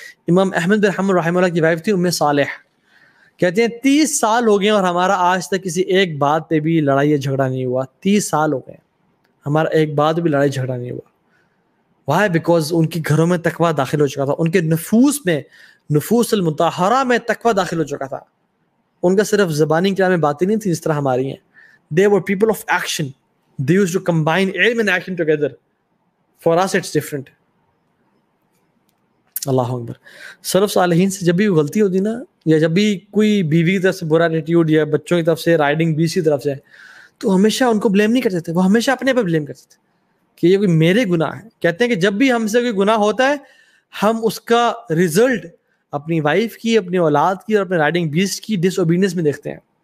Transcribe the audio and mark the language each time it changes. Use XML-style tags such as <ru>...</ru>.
<ur>امام احمد بن حنبل رحمہ اللہ کی وائف تھی صالح، کہتے ہیں 30 سال ہو گئے اور ہمارا آج تک کسی ایک بات پہ بھی لڑائی یا جھگڑا نہیں ہوا. 30 سال ہو گئے ہمارا ایک بات بھی لڑائی جھگڑا نہیں ہوا.</ur> <en>Why? Because</en> <ur>ان کے گھروں میں تقویٰ داخل ہو چکا تھا، ان کے نفوس المطہرہ میں تقویٰ داخل ہو چکا تھا. ان کا صرف زبانی کلام میں باتیں نہیں تھی جس طرح ہماری ہیں.</ur> <en>They were people of action. They used to combine علم and action together. For us it's different.</en> <ar>اللہ اکبر.</ar> <ur>سلف صالحین سے جب بھی غلطی ہوتی نا، یا جب بھی کوئی بیوی کی طرف سے برا ایٹیٹیوڈ یا بچوں کی طرف سے، رائڈنگ بیس کی طرف سے، تو ہمیشہ ان کو بلیم نہیں کرتے تھے، وہ ہمیشہ اپنے پہ بلیم کرتے تھے کہ یہ کوئی میرے گناہ ہے. کہتے ہیں کہ جب بھی ہم سے کوئی گناہ ہوتا ہے، ہم اس کا ریزلٹ اپنی وائف کی، اپنی اولاد کی اور اپنے رائڈنگ بیسٹ کی ڈس اوبیڈینس میں دیکھتے ہیں.</ur>